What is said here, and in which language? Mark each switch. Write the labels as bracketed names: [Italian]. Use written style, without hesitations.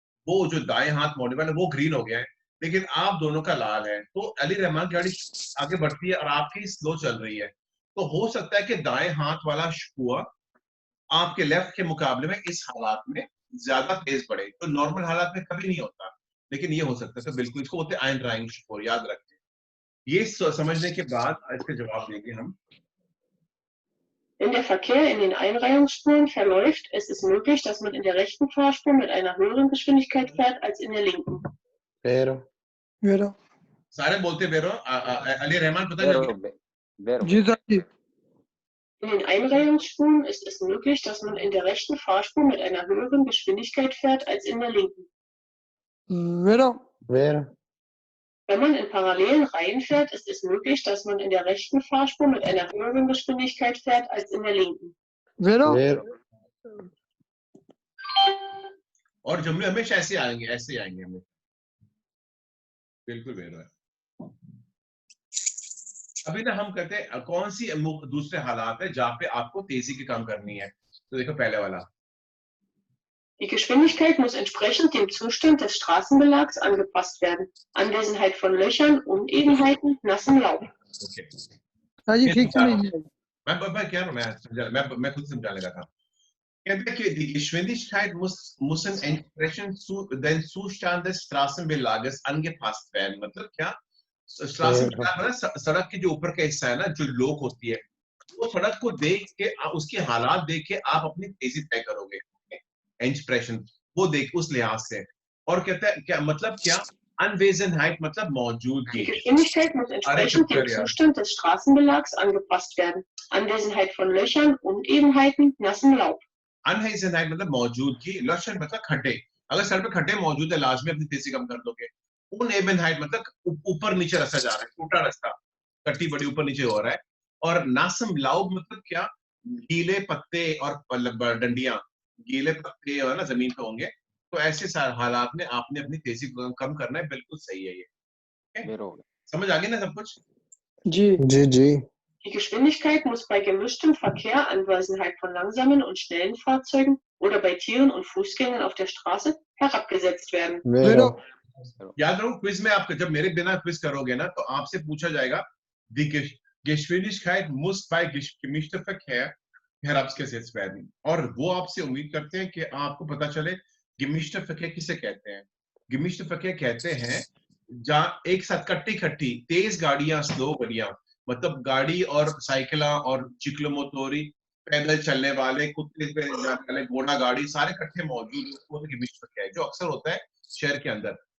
[Hindi] वो जो दाएं हाथ मोड़ने वाला वो ग्रीन हो गया है, लेकिन आप दोनों का लाल है, तो अली रहमान की गाड़ी आगे बढ़ती है और आपकी स्लो चल रही है, तो हो सकता है कि दाएं हाथ वाला शुआ आपके लेफ्ट के मुकाबले में इस हालात में ज्यादा तेज बढ़े, तो नॉर्मल हालात में कभी नहीं होता, लेकिन ये हो सकता है। तो बिल्कुल इसको बोलते हैं Einreichspuren, याद रखते हैं। ये समझने के बाद इसके जवाब देंगे हम। [German] Wenn der Verkehr in den Einreihungsspuren verläuft, ist es möglich, dass man in der rechten Fahrspur mit einer höheren Geschwindigkeit fährt als in der linken. [Italian] Vero. वेरो [Hindi] सारे बोलते बेरो, अली रहमान पता नहीं। [Italian] Vero. [Hindi] Ji sir ji [German] In den Einreihungsspuren ist es möglich, dass man in der rechten Fahrspur mit einer höheren Geschwindigkeit fährt als in der linken. [Italian] वेरो Vero. [German] Wenn man in parallelen Reihen fährt, ist es möglich, dass man in der rechten Fahrspur mit einer höheren Geschwindigkeit fährt als in der linken. [Italian] वेरो Vero. [Hindi] और जुमले हमेशा ऐसे आएंगे हमें। बिल्कुल बेरो है। अभी ना हम कहते हैं कौन सी दूसरे हालात है जहाँ पे आपको तेजी की काम करनी है, तो देखो पहले वाला। [German] Die Geschwindigkeit muss entsprechend dem Zustand des Straßenbelags angepasst werden. Anwesenheit von Löchern, Unebenheiten, nassem Laub. [English] okay [Hindi] sir जी ठीक से नहीं है मैं क्या मैं खुद समझाने लगा था। कहते हैं कि [German] die Geschwindigkeit muss den Zustand des Straßenbelages angepasst werden। [Hindi] मतलब क्या, सड़क के जो ऊपर का हिस्सा है ना, जो लोग होती है, वो सड़क को देख के उसके हालात देख के आप अपनी तेजी तय करोगे, Entsprechend, वो देख उस लिहाज से। और कहता है क्या मतलब, क्या Anwesenheit मतलब मौजूदगी। [German] Die Geschwindigkeit muss entsprechend dem Zustand des Straßenbelags angepasst werden. Anwesenheit von Löchern, Unebenheiten, nassem Laub. [Hindi] Anwesenheit मतलब मौजूदगी, Löcher मतलब खड्डे। अगर सड़क पे खड्डे मौजूद है, लाजमी अपनी तेजी कम कर दोगे। Unebenheit मतलब ऊपर नीचे रास्ता जा रहा है, टूटा रास्ता, कट्टी बड़ी ऊपर नीचे हो रहा है। और नासम लाउब मतलब क्या, गीले पत्ते और डंडियां, गीले पत्ते और ना जमीन पे होंगे, तो ऐसे हालात में आपने अपनी तेजी को कम करना है। बिल्कुल सही है ये। समझ आ गई ना सब कुछ? जी जी जी। [German] Die Geschwindigkeit muss bei gemischtem Verkehr, Anwesenheit von langsamen und schnellen Fahrzeugen oder bei Tieren und Fußgängern auf der Straße herabgesetzt werden. [Italian] Vero. [Hindi] याद रखो क्विज में आप जब मेरे बिना क्विज करोगे ना, तो आपसे पूछा जाएगा [German] die Geschwindigkeit muss bei gemischtem Verkehr herabgesetzt werden, [Hindi] और वो आपसे उम्मीद करते हैं कि आपको पता चले gemischter Verkehr किसे कहते हैं। gemischter Verkehr कहते हैं जहाँ एक साथ कट्टी तेज गाड़ियां, स्लो गाड़ियां, मतलब गाड़ी और साइकिला और चिक्लोमोटोरी, पैदल चलने वाले, कुत्ते पे जाने वाले, घोड़ा गाड़ी, सारे इकट्ठे मौजूद, वो gemischter Verkehr है, जो अक्सर होता है शहर के अंदर।